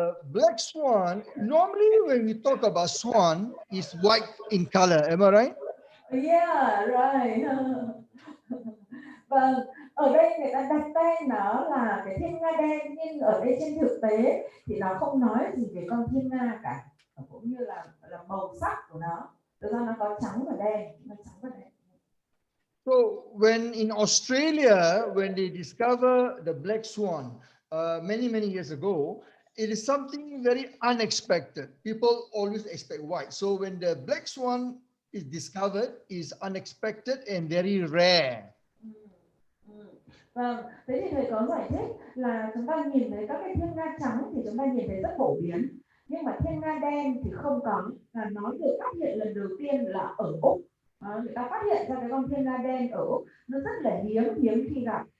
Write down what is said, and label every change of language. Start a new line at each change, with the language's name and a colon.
English: Black swan, normally when we talk about swan, is white in color. Am I right? Yeah, right.
Vietnamese: Vâng, ở đây người ta đặt tên nó là cái thiên nga đen, nhưng ở đây trên thực tế thì nó không nói gì về con thiên nga cả, cũng như là màu sắc của nó. Thực ra nó có trắng và đen, nó trắng và đen.
English: So when in Australia, when they discover the black swan many years ago, it is something very unexpected. People always expect white. So when the black swan is discovered, is unexpected and very rare.
Vietnamese: Vâng, thế thì thầy có giải thích là chúng ta nhìn thấy các cái thiên nga trắng thì chúng ta nhìn thấy rất phổ biến, nhưng mà thiên nga đen thì không có, là nó được phát hiện lần đầu tiên là ở Úc. Người ta phát hiện ra cái con thiên nga đen ở Úc, nó rất là hiếm khi gặp.